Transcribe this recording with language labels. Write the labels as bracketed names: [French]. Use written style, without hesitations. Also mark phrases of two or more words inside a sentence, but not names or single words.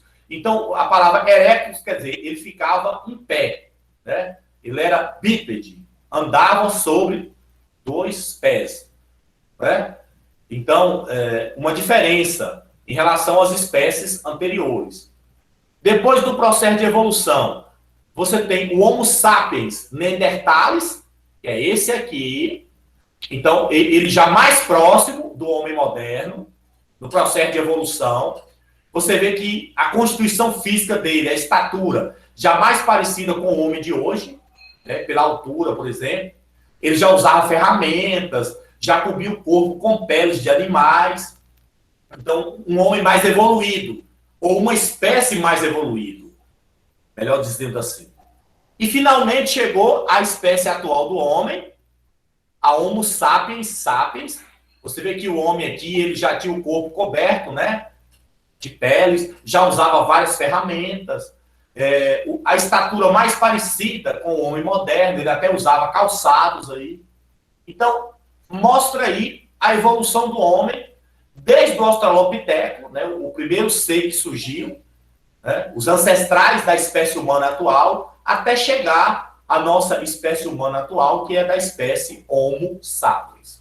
[Portuguese] Então, a palavra erectus quer dizer, ele ficava em pé, né? Ele era bípede, andava sobre dois pés, né? Então, uma diferença em relação às espécies anteriores. Depois do processo de evolução, você tem o Homo sapiens neanderthalis, que é esse aqui. Então, ele já mais próximo do homem moderno, no processo de evolução. Você vê que a constituição física dele, a estatura, já mais parecida com o homem de hoje, né, pela altura, por exemplo. Ele já usava ferramentas, já cobria o corpo com peles de animais. Então, um homem mais evoluído, ou uma espécie mais evoluída, melhor dizendo assim. E finalmente chegou a espécie atual do homem, a Homo sapiens sapiens. Você vê que o homem aqui, ele já tinha o corpo coberto, né, de peles, já usava várias ferramentas, a estatura mais parecida com o homem moderno, ele até usava calçados aí. Então, mostra aí a evolução do homem, desde o Australopiteco, né, o primeiro ser que surgiu, né, os ancestrais da espécie humana atual, até chegar à nossa espécie humana atual, que é da espécie Homo sapiens.